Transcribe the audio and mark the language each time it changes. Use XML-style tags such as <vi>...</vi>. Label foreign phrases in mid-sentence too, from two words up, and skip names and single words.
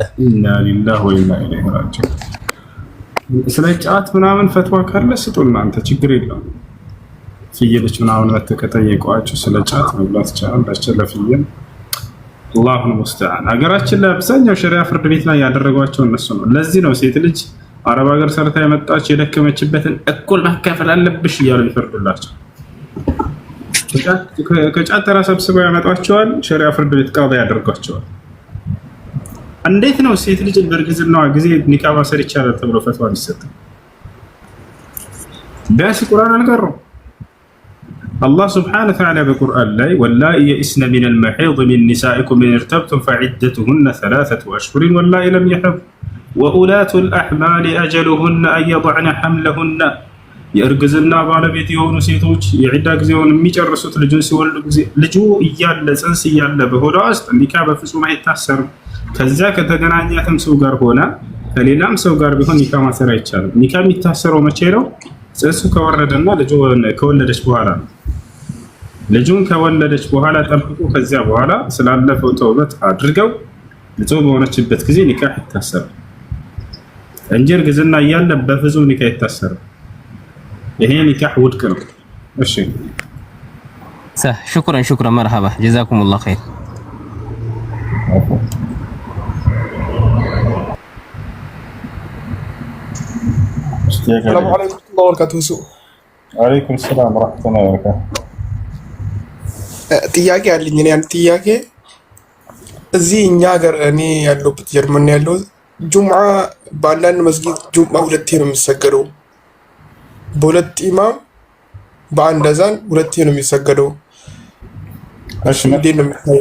<ar>إنا لله وإنا إليه راجعون።</ar> <am>ስለ ጫት ምናምን ፈትዋ ካለ ስጡ እናንተ ችግር የለውም። ፍየሎች ምናምን መተከተየቋቸው ስለ ጫት መብላት ይቻላል ለፍየል።</am> <ar>الله المستعان።</ar> <am>ሀገራችን ላይ አብዛኛው ሸሪዓ ፍርድ ቤት ላይ ያደረጓቸው እነሱ ነው። ለዚህ ነው ሴት ልጅ አረብ ሀገር ሰርታ የመጣች የደከመችበትን እኩል ማካፈል አለብሽ እያሉ ይፈርዱላቸው። ከጫት ተራ ሰብስበው ያመጧቸዋል። ሸሪዓ ፍርድ ቤት ቃዳ ያደርጓቸዋል። እንዴት ነው ሴት ልጅ በእርግዝናዋ ጊዜ ኒካ ማሰር ይቻላል ተብሎ ፈትዋ ቢሰጥ? ቢያንስ ቁርአን አልቀረው።</am> <ar>الله سبحانه وتعالى بالقرآن لا واللائي يئسن من المحيض من نسائكم إن ارتبتم فعدتهن 3 أشهر واللائي لم يحض وأولاة الأحمال أجلهن أن يضعن حملهن يرجزنا</ar> <am>ባለቤት የሆኑ ሴቶች የዒዳ ጊዜውን የሚጨርሱት ልጁን ሲወልዱ ጊዜ ልጁ እያለ ጽንስ እያለ በሆዷ ውስጥ ኒካ በፍጹም አይታሰርም። ከዛ ከተገናኛትም ሰው ጋር ሆነ ከሌላም ሰው ጋር ቢሆን ኒካ ማሰር አይቻልም። ኒካ የሚታሰረው መቼ ነው? ጽንሱ ከወረደና ልጁ ከወለደች በኋላ ነው። ልጁን ከወለደች በኋላ ጠብቁ። ከዚያ በኋላ ስላለፈው ተውበት አድርገው ንጹህ በሆነችበት ጊዜ ኒካህ ይታሰራል እንጂ እርግዝና እያለ በፍጹም ኒካህ ይታሰራል። ይሄ ኒካህ ውድቅ ነው። እሺ</am> <ar>شكرا مرحبا جزاكم الله خير السلام عليكم ورحمة الله وبركاته. وعليكم السلام ورحمة الله وبركاته.</ar> <am>ጥያቄ አለኝ። እኔ አንድ ጥያቄ እዚህ እኛ ሀገር እኔ ያለሁበት ጀርመን ያለው ጁምዓ በአንዳንድ መስጊድ ጁምዓ ሁለቴ ነው የሚሰገደው። በሁለት ኢማም በአንድ አዛን ሁለቴ ነው የሚሰገደው። እሺ እንዴት ነው የሚታየው?</am>